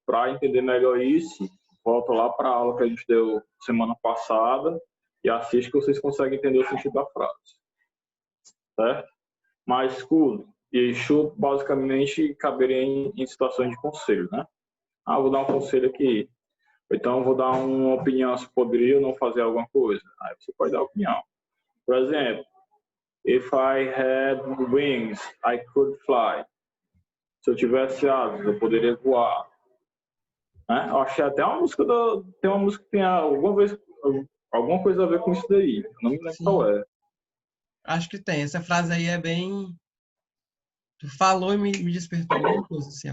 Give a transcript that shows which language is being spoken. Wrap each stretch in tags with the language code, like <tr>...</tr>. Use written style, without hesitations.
<pt>Para entender melhor isso, volta lá para a aula que a gente deu semana passada e assiste que vocês conseguem entender o sentido da frase. Certo? Mas could e should basicamente caberiam em situações de conselho, né? Ah, vou dar um conselho aqui. Então, vou dar uma opinião se poderia ou não fazer alguma coisa. Aí você pode dar opinião. Por exemplo,</pt> <en>if I had wings, I could fly.</en> <pt>Se eu tivesse asas, eu poderia voar. Né? Eu achei até uma música tem uma música que tem alguma coisa a ver com isso daí. Eu não me lembro qual é. Acho que tem. Essa frase aí é bem... Tu falou e me despertou alguma coisa assim.</pt>